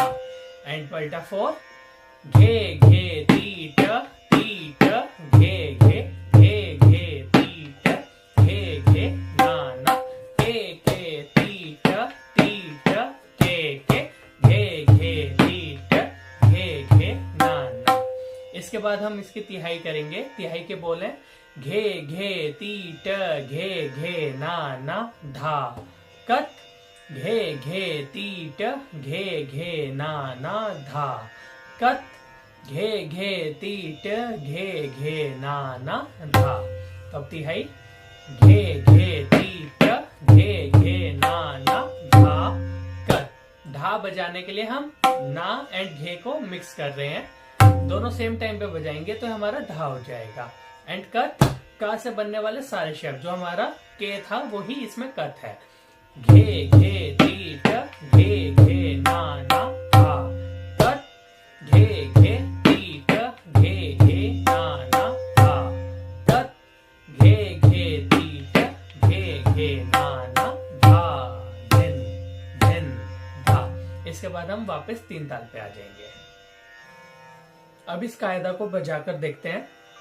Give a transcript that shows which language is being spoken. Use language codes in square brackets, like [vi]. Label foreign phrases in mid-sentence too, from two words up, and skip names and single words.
[hi] एंड पलटा 4, घे घे टी ट घे घे टी ट घे घे ना ना के टी ट घे घे टी ट घे घे ना ना। इसके बाद हम इसकी तिहाई करेंगे। तिहाई के बोल हैं घे घे ती ट घे घे ना ना धा कत, घे घे ती ट घे घे ना ना धा कत, घे घे ती ट घे घे ना ना धा। तो अब तिहाई घे घे ती ट घे घे ना ना धा कत। धा बजाने के लिए हम ना एंड घे को मिक्स कर रहे हैं, दोनों [en] same time [hi] पे बजाएंगे तो हमारा धा हो जाएगा। एंड कत, का से बनने वाले सारे शब्द, जो हमारा के था वही इसमें कत है। घे घे ती ट घे घे ना ना धा कत, घे घे ती ट घे घे ना ना धा कत, घे घे ती ट घे घे ना ना धा धिन धिन धा। इसके बाद हम वापस 3 ताल पे आ जाएंगे। अब इस कायदा को बजाकर देखते हैं।